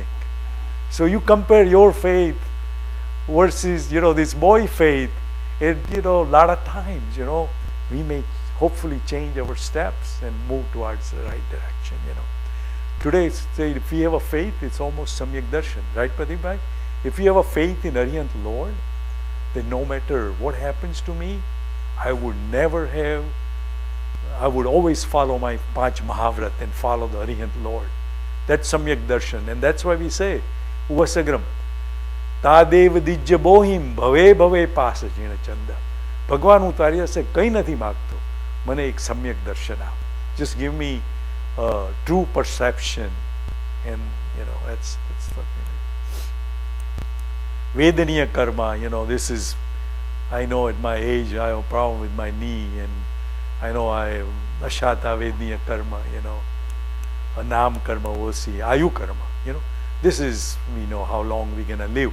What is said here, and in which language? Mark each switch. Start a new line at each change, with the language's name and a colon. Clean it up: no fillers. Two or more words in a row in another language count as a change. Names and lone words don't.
English: So you compare your faith versus, this boy faith, and, a lot of times, we may hopefully change our steps and move towards the right direction, Today, say, if we have a faith, it's almost Samyak Darshan, right, Pradeep bhai? If we have a faith in Arihant Lord, then no matter what happens to me, I would always follow my Panch Mahavrat and follow the Arihant Lord. That's Samyak Darshan, and that's why we say,
Prakrit languages: उवसग्गं तदेव दिज्ज बोहिं भवे भवे पास जिणचंद.
Gujarati: Bhagwan, હું તારી પાસે કંઈ નથી માગતો. મને એક સમ્યક દર્શન આપ.
English: Just give me true perception, and that's what we need. Vedaniya karma, this is, I know at my age I have a problem with my knee, and I know I have Ashata Vedaniya karma, a Nam karma, Osi, Ayu karma, This is, we know how long we're going to live.